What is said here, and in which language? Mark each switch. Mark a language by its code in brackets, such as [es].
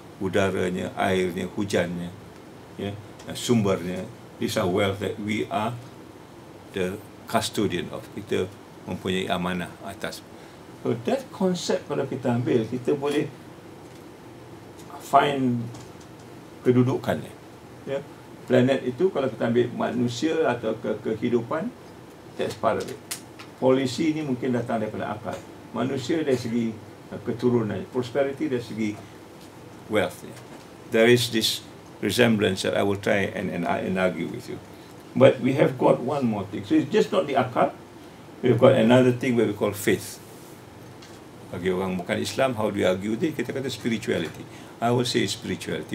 [ms] Udaranya, airnya, hujannya, ya, sumbernya. [en] These are wealth that we are the custodian of. [ms] Kita mempunyai amanah atas. [en] So that concept [ms] kalau kita ambil, kita boleh find kedudukannya. Ya. Planet itu kalau kita ambil manusia atau kehidupan, [en] that's part of it. [ms] Polisi ini mungkin datang daripada akal. Manusia dari segi keturunan, prosperity dari segi wealth. [en] There is this resemblance that I will try and argue with you. But we have got one more thing. So it's just not the akal. We've got another thing where we call faith. [ms] Bagi orang bukan Islam, [en] how do we argue this? [ms] Kita kata spirituality. [en] I will say spirituality.